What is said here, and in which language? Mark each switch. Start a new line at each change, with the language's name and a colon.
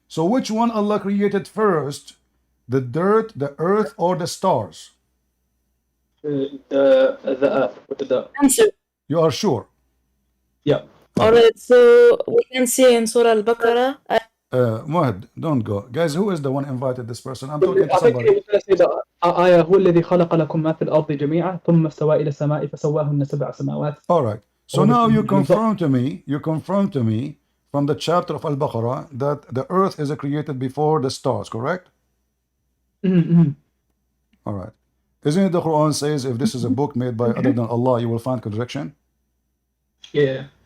English: So which one Allah created first? The dirt, the earth, or the stars? The Earth with the dirt. Answer. You are sure? Yeah. Alright, so we can see in Surah Al-Baqarah. Muhammad, don't go. Guys, who is the one invited this person? I'm talking to I think he somebody. was gonna say that
Arabic: آية هو الذي خلق لكم ما في الأرض جميعا ثم استوى إلى السماء فسواهن سبع سماوات.
English: All right. So Oh, now you you confirm to me from the chapter of Al-Baqarah that the earth is created before the stars, correct? Mm-hmm. All right. Isn't it the Quran says if this is a book made by other than Allah, you will find contradiction? Yeah.